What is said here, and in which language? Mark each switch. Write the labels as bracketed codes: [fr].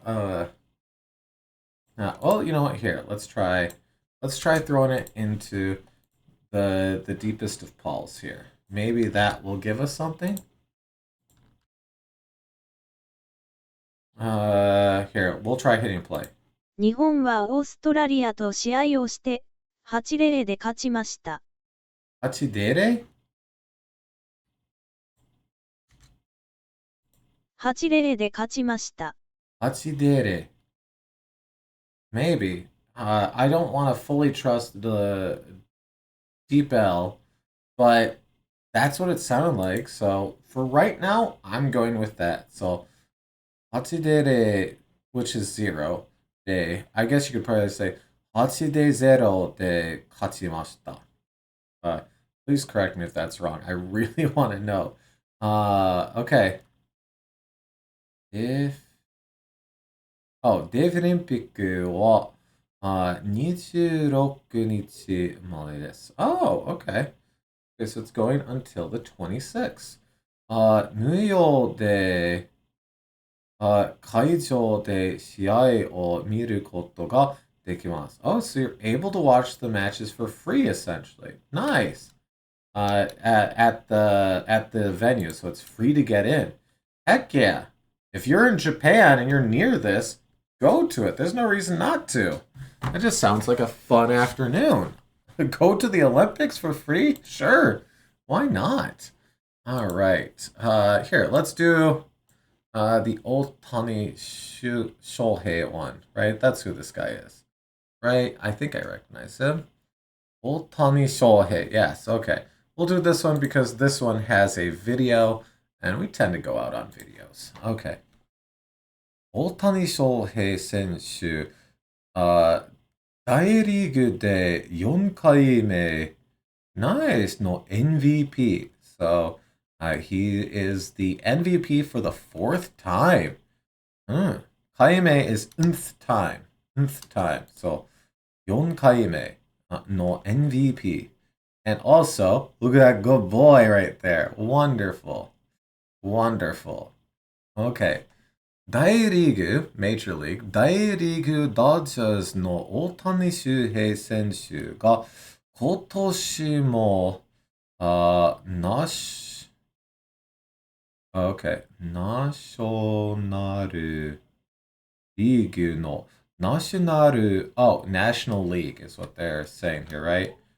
[en] Well, you know what? Here, let's try throwing it into the deepest of pulls here. Maybe that will give us something. Here, we'll try hitting play. [ja] 日本はオーストラリアと試合をして8-0で勝ちました。 [en] 8-0? [ja] 8-0で勝ちました。 [en] 8-0. Maybe. I don't want to fully trust the deep L, but that's what it sounded like. So for right now, I'm going with that. So 8-0, which is 0. I guess you could probably say [ja] 8-0で勝ちました. [en] Please correct me if that's wrong. I really want to know. Okay. [ja] Deaf Olympic は26日までです. [en] Oh, okay. Okay, so it's going until the 26th. [ja] 無料で会場で試合を見ることができます. [en] Oh, so you're able to watch the matches for free, essentially. Nice. At the venue, so it's free to get in. Heck yeah. If you're in Japan and you're near this, go to it. There's no reason not to. It just sounds like a fun afternoon. Go to the Olympics for free? Sure. Why not? All right. Here, let's do the Otani Shohei one, right? That's who this guy is, right? I think I recognize him. Otani Shohei. Yes, okay. We'll do this one because this one has a video, and we tend to go out on videos. Okay. [ja] 大谷翔平選手、大リーグで4回目、 [en] Nice [ja] の MVP. [en] So, he is the MVP for the 4th time. 回目 is nth time. Nth time. So, [ja] 4回目の [en] MVP. And also, look at that good boy right there. Wonderful. Wonderful. Okay. [ja] 大リーグ、 [en] Major League、 [ja] 大リーグドジャースの大谷翔平選手が今年も、 [en] okay, [ja] ナショナルリーグの、 [en] National League is what they're saying here, right?